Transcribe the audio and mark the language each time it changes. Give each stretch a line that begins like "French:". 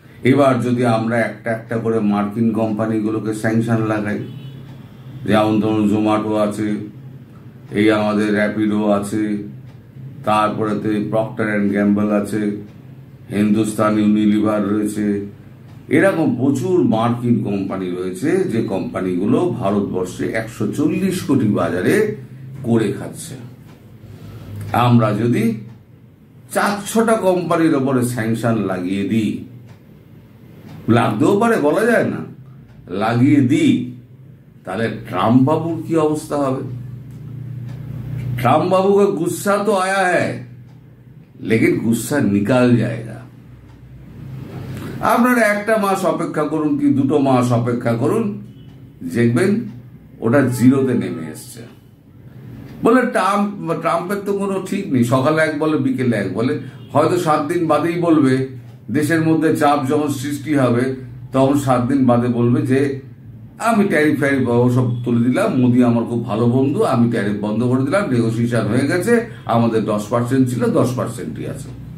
Bangla: এবার যদি আমরা একটা একটা করে মার্কিন কোম্পানিগুলোকে স্যাংশন লাগাই, যেমন ধরুন জোম্যাটো আছে, এই আমাদের র্যাপিডো আছে, তারপরে প্রক্টার অ্যান্ড গ্যাম্বল আছে, হিন্দুস্তান ইউনিলিভার রয়েছে, এরকম প্রচুর মার্কিন কোম্পানি রয়েছে যে কোম্পানিগুলো ভারতবর্ষে 140 কোটি বাজারে করে খাচ্ছে। আমরা যদি 4-6টা কোম্পানির ওপরে স্যাংশন লাগিয়ে দিই, লাগতেও পারে বলা যায় না, লাগিয়ে দিই, তাহলে ট্রাম্প বাবুর কি অবস্থা হবে?
Hindi: ट्रम्प बाबू का गुस्सा तो आया है, लेकिन गुस्सा निकाल जाएगा।
Bangla: আপনারা একটা মাস অপেক্ষা করুন কি 2টো মাস অপেক্ষা করুন, দেখবেন ওটা জিরোতে নেমে এসছে। বলে ট্রাম্পের তো কোনো ঠিক নেই, সকালে এক বলে বিকেলে এক বলে, হয়তো 7 দিন বাদেই বলবে। দেশের মধ্যে চাপ যখন সৃষ্টি হবে তখন 7 দিন বাদে বলবে যে আমি ট্যারিফ সব তুলে দিলাম, মোদি আমার খুব ভালো বন্ধু, আমি ট্যারিফ বন্ধ করে দিলাম, নেগোসিয়েশন হয়ে গেছে, আমাদের 10% ছিল 10%ই আছে।